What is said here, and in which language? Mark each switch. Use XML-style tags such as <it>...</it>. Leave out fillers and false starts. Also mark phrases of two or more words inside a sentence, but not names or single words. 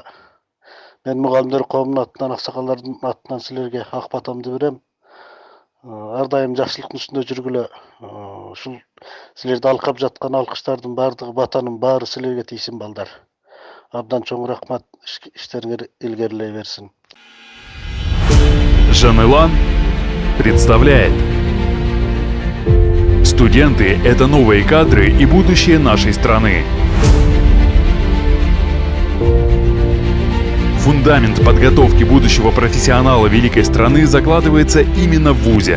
<ky>Мен мугалимдер коомунун атынан, аксакалдардын атынан силерге ак батамды берем. Ар дайым жакшылыктын үстүндө жүргүлө. Ушул силерди алкап жаткан алкыштардын бардыгы, батанын баары силерге тийсин балдар. Абдан чоң рахмат, иштериңер илгерилей берсин.</ky> <ru>Жанелан представляет. Студенты – это новые кадры и будущее нашей страны. Фундамент подготовки будущего профессионала великой страны закладывается именно в ВУЗе.</ru>